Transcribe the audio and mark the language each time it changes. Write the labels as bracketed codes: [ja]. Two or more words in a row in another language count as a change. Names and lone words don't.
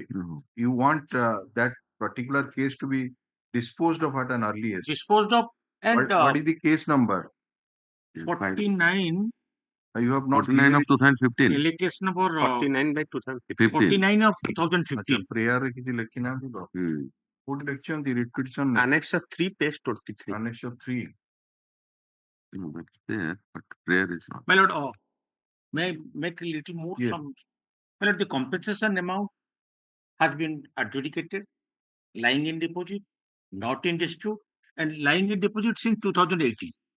[en] You want that particular case to be disposed of at an earliest. Disposed of and What is the case number? 49. You have not 49 of 2015. LA case number 49 by 2015. 49 of 2015. [or] Prayer କିଛି ଲେଖିନା ଥିବ କୋଉଠି ଲେଖିଛନ୍ତି reproduction [en] Annexure 3, page 23. annexure 3. No, that's there, but prayer is not. My lord, may I make a little more? Yes. My lord, the compensation amount has been adjudicated, lying in deposit, not in dispute, and lying in deposit since 2018.